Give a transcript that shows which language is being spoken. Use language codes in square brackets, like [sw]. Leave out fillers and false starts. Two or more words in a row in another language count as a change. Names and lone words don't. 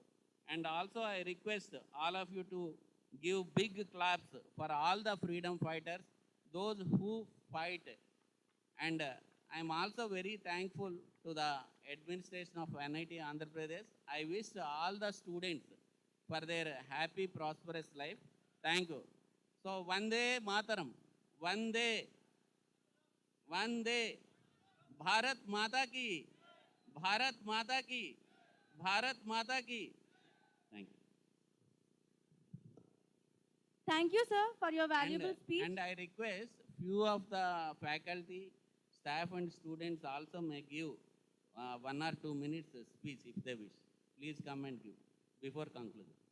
[en] And also I request all of you to give big claps for all the freedom fighters, those who fight. And I am also very thankful to the administration of NIT Andhra Pradesh. I wish all the students for their happy, prosperous life. Thank you. So, [sa] Vande Mataram, Vande, Vande, [hi] Bharat Mata ki, Bharat Mata ki, Bharat Mata ki. [en] Thank you. Thank you, sir, for your valuable speech. And I request few of the faculty, staff and students also may give 1 or 2 minutes speech if they wish. Please come and give before concluding.